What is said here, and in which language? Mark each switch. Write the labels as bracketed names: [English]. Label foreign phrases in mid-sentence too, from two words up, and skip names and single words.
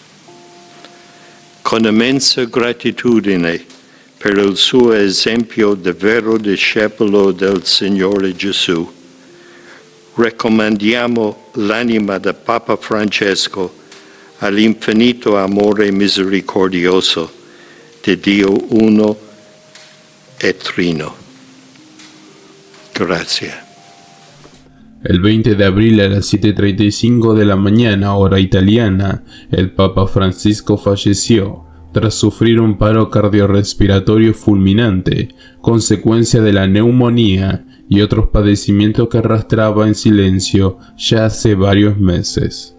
[Italian] Con immensa gratitudine per il suo esempio di vero discepolo del Signore Gesù, raccomandiamo l'anima del Papa Francesco all'infinito amore misericordioso di Dio uno e trino. Grazie. [Spanish] El 20 de abril a las 7:35 de la mañana, hora italiana, el Papa Francisco falleció tras sufrir un paro cardiorrespiratorio fulminante, consecuencia de la neumonía y otros padecimientos que arrastraba en silencio ya hace varios meses.